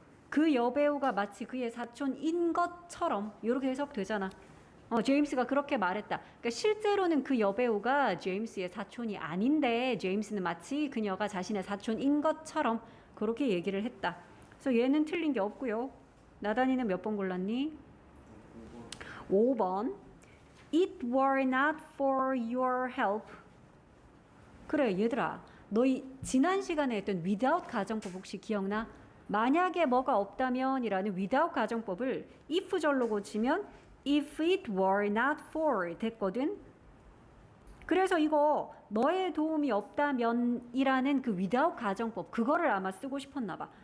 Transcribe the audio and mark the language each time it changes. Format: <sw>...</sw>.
<ko>그 여배우가 마치 그의 사촌인 것처럼 이렇게 해석되잖아. 제임스가 그렇게 말했다. 그러니까 실제로는 그 여배우가 제임스의 사촌이 아닌데 제임스는 마치 그녀가 자신의 사촌인 것처럼 그렇게 얘기를 했다. 그래서 얘는 틀린 게 없고요. 나단이는 몇 번 골랐니? 5번.</ko> <en>It were not for your help.</en> <ko>그래, 얘들아. 너희 지난 시간에 했던 without 가정법 혹시 기억나? 만약에 뭐가 없다면 이라는 without 가정법을 if절로 고치면</ko> <en>if it were not for</en> <ko>됐거든. 그래서 이거 너의 도움이 없다면 이라는 그 without 가정법 그거를 아마 쓰고 싶었나 봐.</ko>